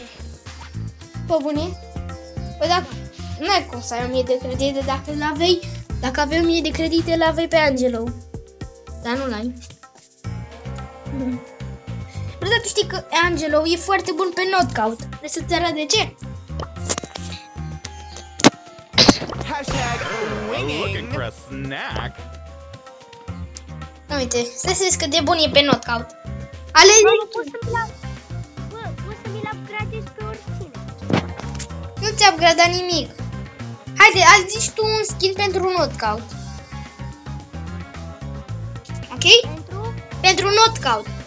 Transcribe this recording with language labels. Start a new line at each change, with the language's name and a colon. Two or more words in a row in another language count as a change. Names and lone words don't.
Romanian: Pe bune? Păi dacă... N-ai cum să ai 1000 de credite dacă l-avei... Dacă aveai 1000 de credite, l-avei pe Angelo. Dar nu l-ai. Bă, dar tu știi că Angelo e foarte bun pe knockout. Vrei să-ți arăt de ce?
English: Looking for a snack.
Romanian: Uite, stai să vezi cât de bun e pe knockout. Alegi... Poți să-mi l upgradezi pe oricine. Nu ți-a upgradat nimic. Haide, azi zici tu un skin pentru knockout. Ok? Pentru knockout.